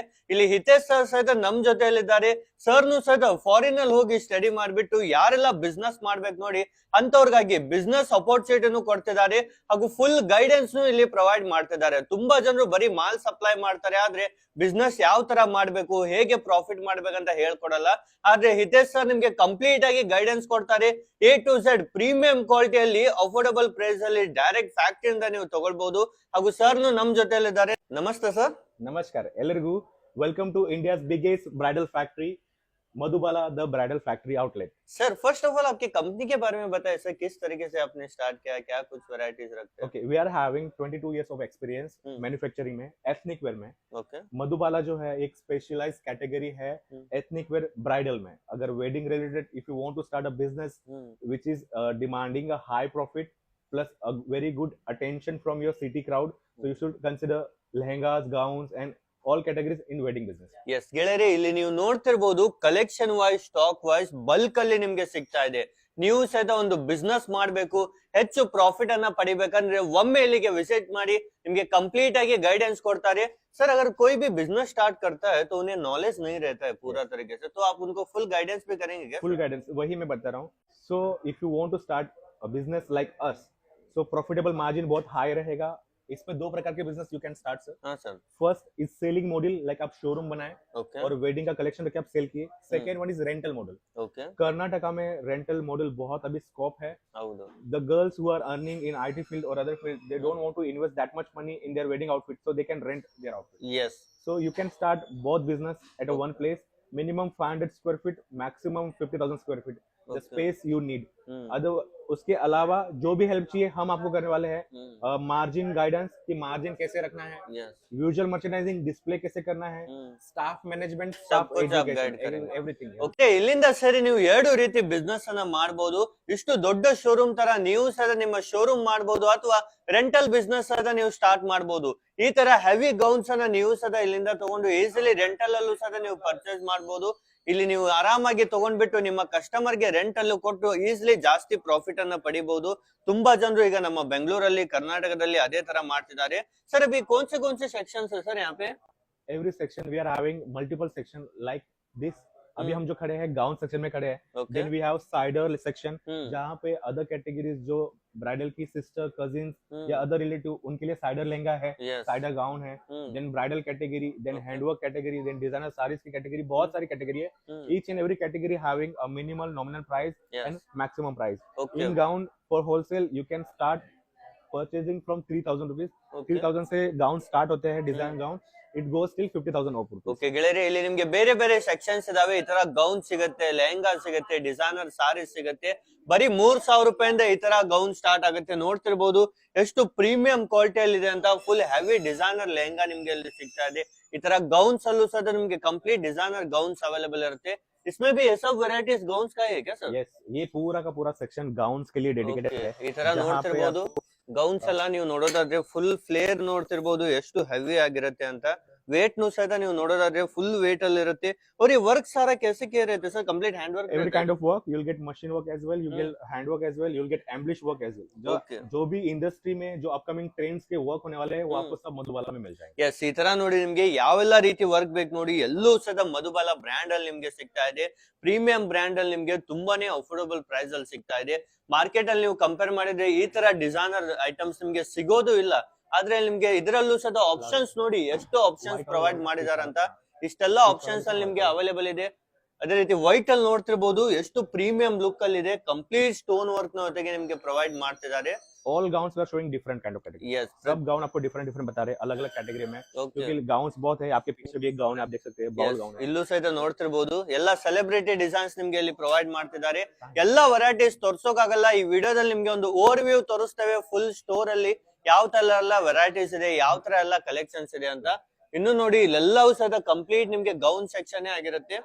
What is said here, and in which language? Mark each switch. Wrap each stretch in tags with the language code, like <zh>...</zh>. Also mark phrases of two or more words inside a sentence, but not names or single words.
<kn>ಇಲ್ಲಿ ಹಿತೇಶ್ ಸರ್ ಸಹಿತ ನಮ್ ಜೊತೆಯಲ್ಲಿದ್ದಾರೆ. ಸರ್ನು ಸಹಿತ ಫಾರಿನ್ ಅಲ್ಲಿ ಹೋಗಿ ಸ್ಟಡಿ ಮಾಡ್ಬಿಟ್ಟು ಯಾರೆಲ್ಲ ಬಿಸ್ನೆಸ್ ಮಾಡ್ಬೇಕು ನೋಡಿ ಅಂತವ್ರಿಗಾಗಿ</kn> <en>business opportunity</en> <kn>ಕೊಡ್ತಿದ್ದಾರೆ ಹಾಗೂ</kn> <en>full guidance</en> <kn>ಇಲ್ಲಿ ಪ್ರೊವೈಡ್ ಮಾಡ್ತಿದ್ದಾರೆ. ತುಂಬಾ ಜನರು ಬರೀ ಮಾಲ್ ಸಪ್ಲೈ ಮಾಡ್ತಾರೆ, ಆದ್ರೆ ಬಿಸ್ನೆಸ್ ಯಾವ ತರ ಮಾಡ್ಬೇಕು, ಹೇಗೆ ಪ್ರಾಫಿಟ್ ಮಾಡ್ಬೇಕಂತ ಹೇಳ್ಕೊಡಲ್ಲ. ಆದ್ರೆ ಹಿತೇಶ್ ಸರ್ ನಿಮ್ಗೆ ಕಂಪ್ಲೀಟ್ ಆಗಿ ಗೈಡೆನ್ಸ್ ಕೊಡ್ತಾರೆ.</kn> <en>A to Z premium quality affordable price</en> <kn>ಅಲ್ಲಿ</kn> <en>direct factory</en> <kn>ನೀವು ತಗೊಳ್ಬಹುದು. ಹಾಗೂ ಸರ್ನು ನಮ್ ಜೊತೆಯಲ್ಲಿದ್ದಾರೆ. ನಮಸ್ತೆ ಸರ್. ನಮಸ್ಕಾರ ಎಲ್ಲರಿಗೂ.</kn> <en>Welcome to India's biggest bridal factory Madhubala the bridal factory outlet.</en> <hi>सर,</hi> <en>first of all</en> <hi>आपकी कंपनी के बारे में बताएं सर, किस तरीके से आपने स्टार्ट किया, क्या कुछ वैरायटीज रखते हैं?</hi> <en>okay, we are having 22 years of experience manufacturing में, ethnic wear में. ओके.</en> <hi>मधुबाला जो है एक</hi> <en>specialized category</en> <hi>है</hi> <en>ethnic wear bridal</en> <hi>में.</hi> <en>अगर wedding related if you want to start a business which is demanding a high profit plus a very good attention from your city crowd, so you should consider lehengas, gowns and all categories in wedding business. Yes,</en> <kn>ಗೆಳೆಯರೆ, ಇಲ್ಲಿ ನೀವು ನೋಡ್ತಿರ್ಬೋದು</kn> <en>collection wise, stock wise bulk</en> <kn>ಅಲ್ಲಿ ನಿಮ್ಗೆ ಸಿಗ್ತಾ ಇದೆ. ನೀವು ಸಹಿತ ಒಂದು ಬಿಸ್ನೆಸ್ ಮಾಡ್ಬೇಕು, ಹೆಚ್ಚು ಪ್ರಾಫಿಟ್ ಅನ್ನ ಪಡಿಬೇಕಂದ್ರೆ ಒಮ್ಮೆ ಇಲ್ಲಿಗೆ ವಿಸಿಟ್ ಮಾಡಿ. ನಿಮ್ಗೆ ಕಂಪ್ಲೀಟ್ ಆಗಿ ಗೈडेंस ಕೊಡ್ತಾರೆ.</kn> <hi>सर, अगर कोई भी</hi> <en>business start</en> <hi>करता है तो उन्हें नॉलेज नहीं रहता है पूरा तरीके से, तो आप उनको</hi> <en>full guidance</en> <hi>भी करेंगे क्या?</hi> <en>full guidance</en> <hi>वही मैं बता रहा हूँ.</hi> <en>so if you want to start a business like us, so profitable margin</en> <hi>बहुत हाई रहेगा. इसमें दो प्रकार के बिजनेस</hi> <en>you can start</en> <hi>सर. हाँ सर.</hi> <en>first is selling model, लाइक</en> <hi>आप शोरूम बनाए</hi> <en>Okay.</en> <hi>और वेडिंग का कलेक्शन रखे आप सेल किए.</hi> <en>second one is rental model. Okay.</en> <hi>कर्नाटका में</hi> <en>rental model</en> <hi>बहुत अभी स्कोप है.</hi> <kn>हौದು.</kn> <en>The girls who are earning in IT field or other field, they don't want to invest that much money in their wedding outfit, so they can rent their outfit. Yes. So you can start both business at a one place. Minimum 500 square feet, maximum 50,000 square feet. The space you need.</en> <hi>अदर उसके अलावा जो भी हेल्प चाहिए हम आपको करने वाले हैं.</hi> <en>margin guidance</en> <hi>कि मार्जिन कैसे रखना है,</hi> <en>visual merchandising display</en> <hi>कैसे करना है,</hi> <en>staff management, staff education, everything.</en> <kn>ಓಕೆ, ಇಲ್ಲಿಂದ ಸರಿ ನೀವು ಎರಡು ರೀತಿ ಬಿಸ್ನೆಸ್ ಅನ್ನ ಮಾಡಬಹುದು. ಇಷ್ಟು ದೊಡ್ಡ ಶೋರೂಮ್ ತರ ನೀವು ಸಹ ನಿಮ್ಮ ಶೋರೂಮ್ ಮಾಡಬಹುದು ಅಥವಾ</kn> <en>rental business</en> <kn>ಅದ ನೀವು ಸ್ಟಾರ್ಟ್ ಮಾಡಬಹುದು. ಈ ತರ</kn> <en>heavy gowns</en> <kn>ಅನ್ನ ನೀವು ಸಹ ಇಲ್ಲಿಂದ ತಗೊಂಡು ಈಸಿಲಿ ರೆಂಟಲ್ ಅಲ್ಲೂ ಸಹ ನೀವು ಪರ್ಚೇಸ್ ಮಾಡಬಹುದು. ಇಲ್ಲಿ ನೀವು ಆರಾಮಾಗಿ ತಗೊಂಡ್ಬಿಟ್ಟು ನಿಮ್ಮ ಕಸ್ಟಮರ್ ಗೆ ರೆಂಟ್ ಅಲ್ಲೂ ಕೊಟ್ಟು ಈಸಿಲಿ ಜಾಸ್ತಿ ಪ್ರಾಫಿಟ್ ಅನ್ನ ಪಡಿಬಹುದು. ತುಂಬಾ ಜನರು ಈಗ ನಮ್ಮ ಬೆಂಗಳೂರಲ್ಲಿ, ಕರ್ನಾಟಕದಲ್ಲಿ ಅದೇ ತರ ಮಾಡ್ತಿದ್ದಾರೆ. ಸರ್,</kn> <hi>अभी कौन से सेक्शंस है सर यहाँ पे?</hi> <en>every section we are having multiple section like this.</en> <hi>अभी हम जो खड़े हैं गाउन सेक्शन में खड़े हैं.</hi> <en>then we have sider section</en> <hi>जहाँ पे</hi> <en>other categories</en> <hi>जो ब्राइडल की सिस्टर, कजिन्स या</hi> <en>other relative</en> <hi>उनके लिए साइडर लहंगा है,</hi> <en>sider gown</en> <hi>है.</hi> <en>then bridal category, then handwork category, then designer sarees की कैटेगरी, बहुत सारी कैटेगरी है. each and every category having a minimal nominal price and maximum price. in gown for wholesale you can start purchasing from 3,000 rupees.</en> <hi>3,000 से गाउन स्टार्ट होते हैं,</hi> <en>design gown. It goes till 50,000 rupees.</en> <kn>ಓಕೆ ಗೆಳೆಯರೆ, ಇಲ್ಲಿ ನಿಮ್ಗೆ ಬೇರೆ ಬೇರೆ ಸೆಕ್ಷನ್ಸ್ ಇದಾವೆ. ಈ ತರ ಗೌನ್ ಸಿಗುತ್ತೆ, ಲೆಹಂಗಾ ಸಿಗುತ್ತೆ, ಡಿಸೈನರ್ ಸಾರಿ ಸಿಗುತ್ತೆ. ಬರೀ 3,000 ರೂಪಾಯಿಂದ ಈ ತರ ಗೌನ್ ಸ್ಟಾರ್ಟ್ ಆಗುತ್ತೆ. ನೋಡ್ತಿರ್ಬೋದು ಎಷ್ಟು</kn> <en>premium quality</en> <kn>ಇದೆ ಅಂತ.</kn> <en>full heavy designer</en> <kn>ಲೆಹಂಗಾ ನಿಮ್ಗೆ ಇಲ್ಲಿ ಸಿಗ್ತಾ ಇದೆ. ಈ ತರ ಗೌನ್ಸ್ ಅಲ್ಲೂ ಸಹ ನಿಮ್ಗೆ</kn> <en>complete designer gowns available</en> <kn>ಇರುತ್ತೆ.</kn> <hi>इसमें भी ये सब वैरायटीज गाउन्स का है क्या सर? यस, ये पूरा का पूरा सेक्शन गाउन्स के लिए डेडिकेटेड है.</hi> <kn>ಈ ತರ ನೋಡ್ತಿರ್ಬೋದು ಗೌನ್ಸ್ ಎಲ್ಲ ನೀವು ನೋಡೋದಾದ್ರೆ</kn> <en>full flare</en> <kn>ನೋಡ್ತಿರ್ಬೋದು ಎಷ್ಟು ಹೆವಿ ಆಗಿರುತ್ತೆ ಅಂತ. ವೇಟ್ ನು ಸಹಿತ ನೀವು ನೋಡೋದಾದ್ರೆ</kn> <en>full weight</en> <kn>ಅಲ್ಲಿ ಇರುತ್ತೆ.</kn> <hi>और ये वर्क सारा कैसे किया रहता है सर?</hi> <en>complete hand work Every kind of work, you'll get machine work as well, you get hand work as well, you'll get ambush work as well. Okay.</en> <hi>जो भी इंडस्ट्री में जो</hi> <en>upcoming trends</en> <hi>के वर्क होने वाले हैं वो आपको सब मधुबाला में मिल जाएंगे.</hi> <kn>ಎಸ್, ಈ ತರ ನೋಡಿ ನಿಮ್ಗೆ ಯಾವೆಲ್ಲ ರೀತಿ ವರ್ಕ್ ಬೇಕು ನೋಡಿ ಎಲ್ಲೂ ಸಹಿತ ಮಧುಬಾಲ ಬ್ರ್ಯಾಂಡ್ ಅಲ್ಲಿ ನಿಮ್ಗೆ ಸಿಗ್ತಾ ಇದೆ.</kn> <en>premium brand</en> <kn>ಅಲ್ಲಿ ನಿಮ್ಗೆ ತುಂಬಾನೇ</kn> <en>affordable price</en> <kn>ಅಲ್ಲಿ ಸಿಗ್ತಾ ಇದೆ. ಮಾರ್ಕೆಟ್ ಅಲ್ಲಿ ನೀವು ಕಂಪೇರ್ ಮಾಡಿದ್ರೆ ಈ ತರ</kn> <en>designer items</en> <kn>ನಿಮ್ಗೆ ಸಿಗೋದು ಇಲ್ಲ. ಆದ್ರೆ ನಿಮ್ಗೆ ಇದರಲ್ಲೂ ಸಹ ಆಪ್ಷನ್ಸ್ ನೋಡಿ ಎಷ್ಟು</kn> <en>options provide</en> <kn>ಮಾಡಿದಾರೆ ಅಂತ. ಇಷ್ಟೆಲ್ಲ ಆಪ್ಷನ್ಸ್ ಅಲ್ಲಿ ನಿಮ್ಗೆ ಅವೈಲೇಬಲ್ ಇದೆ. ಅದೇ ರೀತಿ ವೈಟ್ ಅಲ್ಲಿ ನೋಡ್ತಿರ್ಬೋದು ಎಷ್ಟು</kn> <en>premium look</en> <kn>ಅಲ್ಲಿ ಇದೆ.</kn> <en>complete stone work</en> <kn>ನ ಜೊತೆಗೆ ನಿಮ್ಗೆ ಪ್ರೊವೈಡ್ ಮಾಡ್ತಿದ್ದಾರೆ.</kn> <en>All gowns are showing different kind of category. Yes,</en> <hi>सब गाउन आपको डिफरेंट बता रहे हैं अलग अलग कैटेगरी में. क्योंकि गाउन्स बहुत है. आपके पीछे भी एक गाउन है, आप देख सकते हैं,</hi> <en>ball gown</en> <hi>है.</hi> <kn>ಇಲ್ಲೂ ಸಹಿತ ನೋಡ್ತಿರ್ಬೋದು ಎಲ್ಲ</kn> <en>celebrity designs</en> <kn>ನಿಮ್ಗೆ ಇಲ್ಲಿ ಪ್ರೊವೈಡ್ ಮಾಡ್ತಿದ್ದಾರೆ. ಎಲ್ಲಾ ವೆರೈಟೀಸ್ ತೋರ್ಸೋಕಾಗಲ್ಲ. ಈ ವಿಡಿಯೋದಲ್ಲಿ ನಿಮ್ಗೆ ಒಂದು</kn> <en>over view</en> <kn>ತೋರಿಸ್ತೇವೆ</kn> <en>full store</en> <kn>ಅಲ್ಲಿ ಯಾವ ತರ ಎಲ್ಲ ವೆರೈಟೀಸ್ ಇದೆ, ಯಾವ ತರ ಎಲ್ಲ ಕಲೆಕ್ಷನ್ಸ್ ಇದೆ ಅಂತ. ಇನ್ನು ನೋಡಿ ಇಲ್ಲೆಲ್ಲವೂ ಸಹಿತ ಕಂಪ್ಲೀಟ್ ನಿಮ್ಗೆ</kn> <en>gown section</en> <kn>ಆಗಿರುತ್ತೆ.</kn>